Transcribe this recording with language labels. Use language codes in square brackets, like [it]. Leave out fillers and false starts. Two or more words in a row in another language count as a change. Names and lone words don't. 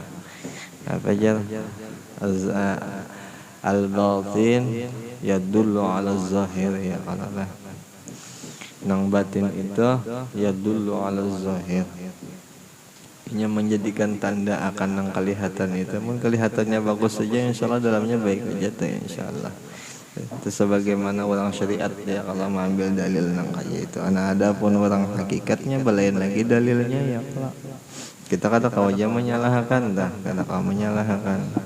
[bjn] Apa aja [ar] الباطن يدل على الظاهر يا الله. [bjn] Nang batin itu [ar] يدل على الظاهر, [bjn] ini menjadikan tanda akan nang kelihatan itu. Mun kelihatannya bagus saja insyaallah dalamnya baik aja tuh insyaallah. Itu sebagaimana orang syariat ya kalau mengambil dalil nang kaya itu. Ada pun orang hakikatnya belain lagi dalilnya ya kalau kita kata kau aja menyalahkan dah, kata kau menyalahkan.